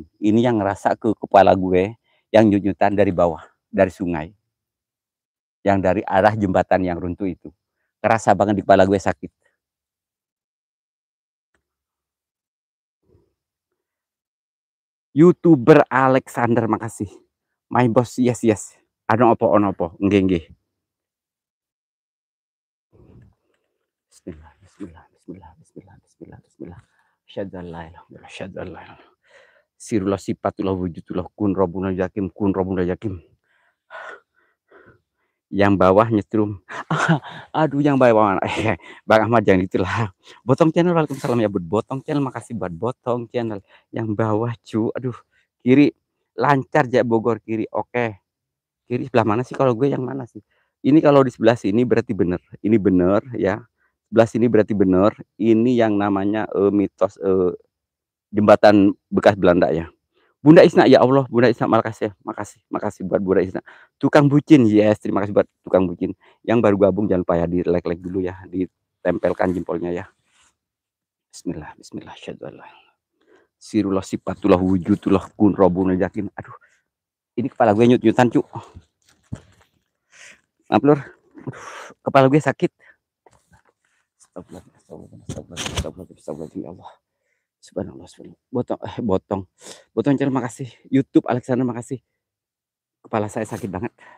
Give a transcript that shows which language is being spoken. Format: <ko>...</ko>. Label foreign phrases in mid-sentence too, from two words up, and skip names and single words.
<id>Ini yang ngerasa ke kepala gue yang nyunyutan dari bawah, dari sungai. Yang dari arah jembatan yang runtuh itu. Kerasa banget di kepala gue sakit. YouTuber Alexander, makasih.</id> <en>My boss, yes, yes.</en> <jv>Ada opo, nggih, nggih.</jv> <ar>بسم الله، بسم الله، بسم الله، بسم الله، بسم الله، بسم الله. Syadzallah. سر الله صفة الله وجود الله كن ربنا الحكيم، كن ربنا الحكيم.</ar> <id>Yang bawah nyetrum. Aduh, yang bawah mana? Bang Ahmad jangan itulah. Botong channel, waalaikumsalam ya, Botong channel, makasih buat Botong channel. Yang bawah cu, aduh, kiri lancar ya Bogor kiri. Oke. Kiri sebelah mana sih? Kalau gue yang mana sih? Ini kalau di sebelah sini berarti bener. Ini bener ya. Sebelah sini berarti bener. Ini yang namanya mitos jembatan bekas Belanda ya. Bunda Isna, ya Allah, Bunda Isna, makasih ya, makasih buat Bunda Isna. Tukang bucin, yes, terima kasih buat tukang bucin. Yang baru gabung jangan lupa ya di like dulu ya, ditempelkan jempolnya ya.</id> <ar>بسم الله، بسم الله, syadallah. سر الله صفة الله وجود الله كن ربنا الحكيم.</ar> <id>Aduh, ini kepala gue nyut-nyutan cu. Maaf lur, kepala gue sakit.</id> <ar>أستغفر الله، يا الله. سبحان الله، سبحان الله.</ar> <id>Botong terima kasih. YouTube Alexander makasih. Kepala saya sakit banget.</id>